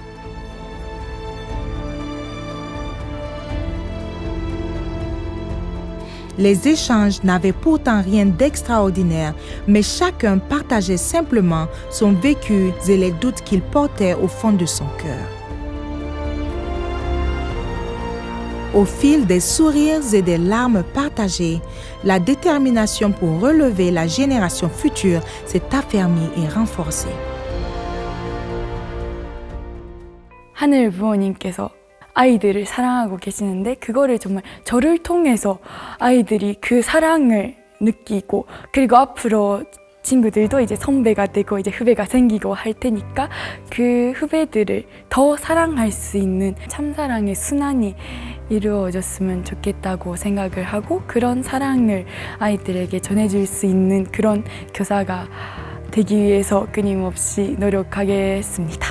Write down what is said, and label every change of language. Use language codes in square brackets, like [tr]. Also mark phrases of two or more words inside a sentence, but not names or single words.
[fr] Les échanges n'avaient pourtant rien d'extraordinaire, mais chacun partageait simplement son vécu et les doutes qu'il portait au fond de son cœur. Au fil des sourires et des larmes partagées, la détermination pour relever la génération future s'est affermie et renforcée. [ko] 하늘 부모님께서 아이들을 사랑하고 계시는데 그거를 정말 저를 통해서 아이들이 그 사랑을 느끼고 그리고 앞으로 친구들도 이제 선배가 되고 이제 후배가 생기고 할 테니까 그 후배들을 더 사랑할 수 있는 참사랑의 순환이 이루어졌으면 좋겠다고 생각을 하고 그런 사랑을 아이들에게 전해줄 수 있는 그런 교사가 되기 위해서 끊임없이 노력하겠습니다.